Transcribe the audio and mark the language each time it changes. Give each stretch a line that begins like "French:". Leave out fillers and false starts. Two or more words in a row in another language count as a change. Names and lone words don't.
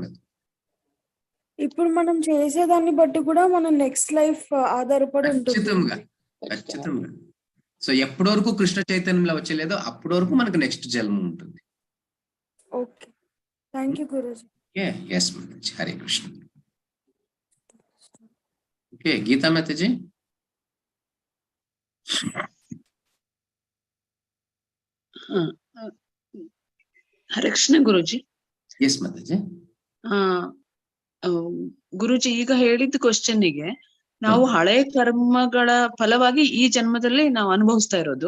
Telugu: ఇప్పుడు మనం చేసేదాన్ని బట్టి కూడా మన నెక్స్ట్ లైఫ్ ఆధారపడి ఉంటుంది. ఖచ్చితంగా. సో ఎప్పటి వరకు కృష్ణ చైతన్యంలో వచ్చేలేదో అప్పటి వరకు మనకు నెక్స్ట్ జన్మ ఉంటుంది.
English: okay, thank you
Telugu: గురుజీ. ఎస్ మాతాజీ, హరే కృష్ణ. ఓకే, గీతా మాతాజీ.
Kannada: ಹರೇ ಕೃಷ್ಣ ಗುರುಜಿ. ಎಸ್ ಮಾತಾಜಿ. ಗುರುಜಿ ಈಗ ಹೇಳಿದ ಕ್ವಶನ್ನಿಗೆ ನಾವು ಹಳೆ ಕರ್ಮಗಳ ಫಲವಾಗಿ ಈ ಜನ್ಮದಲ್ಲಿ ನಾವು ಅನುಭವಿಸ್ತಾ ಇರೋದು.